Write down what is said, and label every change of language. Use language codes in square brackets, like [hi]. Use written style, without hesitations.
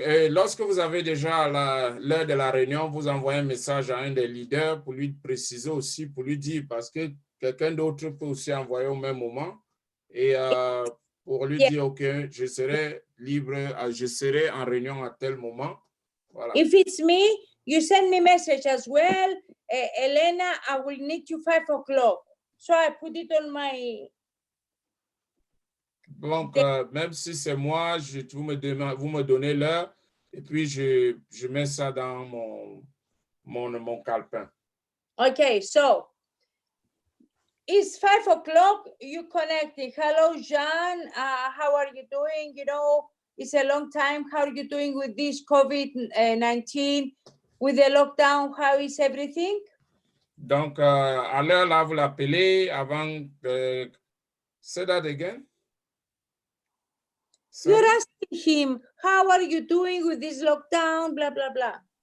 [fr] Lorsque vous avez déjà l'heure de la réunion, vous envoyez un message à un des leaders pour lui préciser aussi, pour lui dire, parce que quelqu'un d'autre peut aussi envoyer au même moment, et pour lui dire, OK, je serai libre, je serai en réunion à tel moment. Voilà. [en] If it's me, you send me message as well. Elena, I will need you 5 o'clock. So I put it on my... [fr] Donc, même si c'est moi, vous me donnez l'heure et puis je mets ça dans mon calepin. [en] Okay, so it's 5 o'clock, you connecting. Hello, Jean, how are you doing? You know, it's a long time. How are you doing with this COVID-19? With the lockdown, how is everything? [fr] Donc, à l'heure là, vous l'appelez avant... [en] say that again? You're asking him, how are you doing with this lockdown, blah, blah, blah.